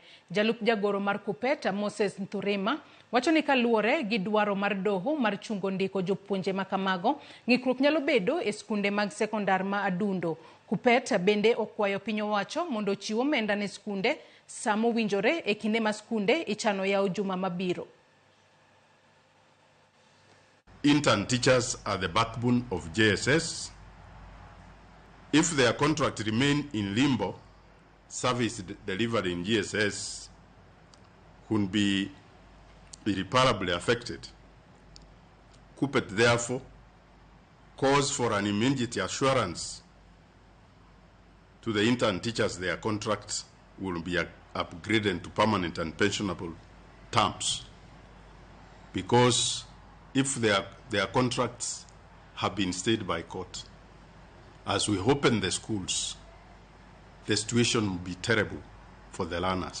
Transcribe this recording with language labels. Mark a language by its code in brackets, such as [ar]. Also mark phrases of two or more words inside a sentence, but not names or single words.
[luo] Jalup jagoro mar Kupeta Moses Nturima wacho ni kaluore gi dwaro mar doho mar chungo ndiko jopuonje makamago, ng'ikruok nyalo bedo e skunde mag sekondar ma adundo. Kupeta bende okwayo piny owacho mondo chiwo omenda ne skunde samo winjore e kinde ma skunde ichano yawo juma mabiro. [en] Intern teachers are the backbone of JSS. If their contract remain in limbo, service delivered in JSS could be irreparably affected. Kupet therefore calls for an immediate assurance to the intern teachers their contracts will be upgraded to permanent and pensionable terms, because if their contracts have been stayed by court, as we open the schools, the situation will be terrible for the learners.